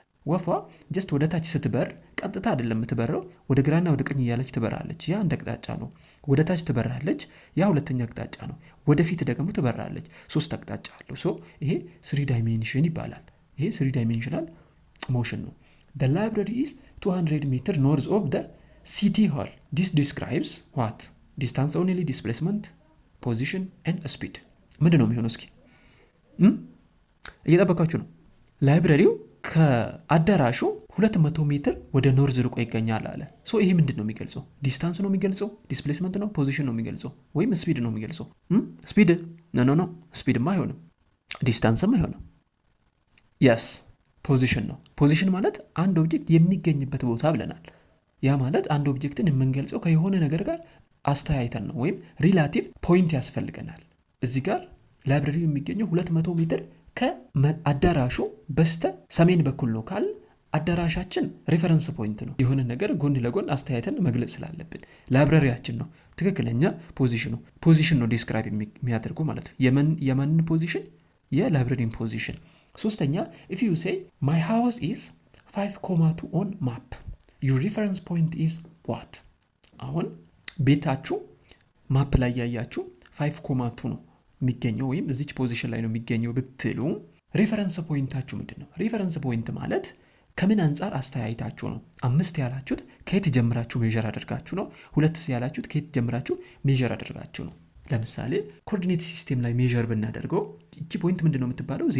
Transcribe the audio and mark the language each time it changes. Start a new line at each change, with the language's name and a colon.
Amharic: ወፏ ጀስት ወደ ታች ስትበር ቀጥታ አይደለም የምትበረው፣ ወደ ግራና ወደ ቀኝ እያለች ትበራለች። ያ አንድ አቅጣጫ ነው። ወደ ታች ትበራለች፣ ያ ሁለተኛ አቅጣጫ ነው። ወደፊት ደግሞ ትበራለች፣ 3 አቅጣጫ አለው። ሶ ይሄ 3 ዳይሜንሽን ይባላል። ይሄ 3 ዳይሜንሽናል ሞሽን ነው።
English: The library is 200 meters north of the city hall. This describes what? Distance only, displacement, position and speed.
Amharic: ምንድን ነው የሚሆነው? እስኪ እየጠበቃችሁ ነው። ላይብረሪው ከአዳራሹ 200 ሜትር ወደ ኖርዝ ርቆ ይገኛል አለ። ሶ ይሄ ምንድን ነው የሚገልጸው? ዲስታንስ ነው የሚገልጸው? ዲስፕሌስመንት ነው? ፖዚሽን ነው የሚገልጸው? ወይም ስፒድ ነው የሚገልጸው? ስፒድ ኖ ስፒድማ አይሆንም፣ ዲስታንስም አይሆንም። የስ ፖዚሽን ነው። ፖዚሽን ማለት አንድ ኦብጀክት የሚገኝበት ቦታ ብለናል። ያ ማለት አንድ ኦብጀክትን የምንገልጸው ከየሆነ ነገር ጋር አስተያይተን ነው፣ ወይም ሪላቲቭ ፖይንት ያስፈልገናል። እዚህ ጋር ላይብረሪው የሚገኘው 200 ሜትር ከአዳራሹ በስተ ሰሜን በኩል ነው ካል አዳራሻችን ሬፈረንስ ፖይንት ነው። የሆነ ነገር ጎን ለጎን አስተያየተን መግለጽ ስላለብን ላይብረሪያችን ነው ትክክለኛ ፖዚሽን ነው ዲስክራይብ የሚያደርገው ማለት ነው። የማንን ፖዚሽን? የላይብረሪን ፖዚሽን። ሶስተኛ
English: if you say my house is 5.2 on map your reference point is what?
Amharic: አሁን ቤታችሁ ማፕ ላይ ያያችሁ 5.2 ነው የሚገኘው ወይም እዚች ፖዚሽን ላይ ነው የሚገኘው ብትሉ ሬፈረንስ ፖይንታችሁ ምንድን ነው? ሬፈረንስ ፖይንት ማለት ከምን አንጻር አስተያየታችሁ ነው። 5 ያላችሁት ከየት ጀምራችሁ ሜዥር አድርጋችሁ ነው። 2 ያላችሁት ከየት ጀምራችሁ ሜዥር አድርጋችሁ ነው። ለምሳሌ ኮኦርዲኔት ሲስተም ላይ ሜዥር ብናደርገው እቺ ፖይንት ምንድነው የምትባለው?